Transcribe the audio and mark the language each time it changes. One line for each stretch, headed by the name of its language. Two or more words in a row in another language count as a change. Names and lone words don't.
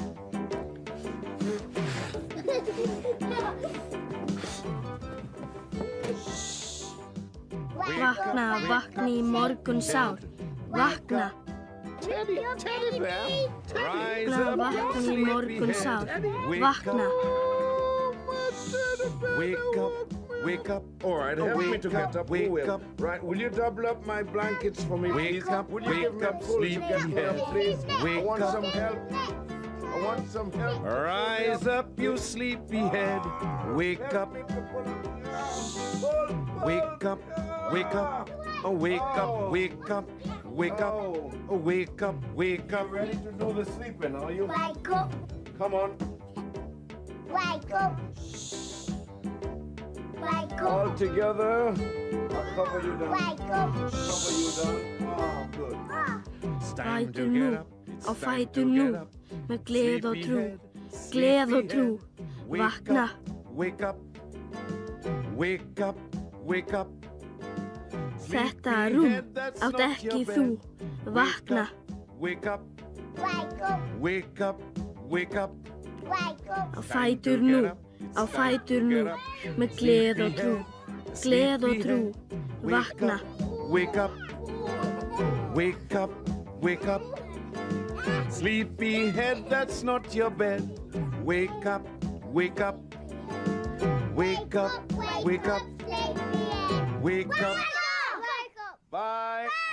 Icelandic: Vakna, vakni í morgun sár. Vakna. Vakna, vakni í morgun sár. Vakna.
English: Wake up. Wake up. All right, help me to get up. Wake up. Right, will you double up my blankets for me, please? Wake up. Will you give me a full sleepyhead, please? I want some help. I want some help. Rise up, you sleepyhead. Wake up. Wake up. Wake up. Oh, wake up. Wake up. Wake up. Oh, wake up. Wake up. Ready to do the sleeping, are you? Wake up. Come on. Wake up. Wake up. All together. I'll cover you down. Wake up. Cover you down. Oh, good.
Icelandic: Fætur nú, á fætur nú, með gleð og trú, gleð og trú. Vakna.
English: Wake up. Wake up. Wake up.
Icelandic: Þetta rúm átt ekki þú. Vakna.
English: Wake up. Wake up. Wake up. Wake up. Wake up.
Icelandic: Á fætur nú, á fætur nú, með gleð og trú, gleð og trú. Vakna.
English: Wake up. Wake up. Wake up. Sleepyhead, that's not your bed. Wake up. Wake up. Wake up. Wake up. Wake up. Bye.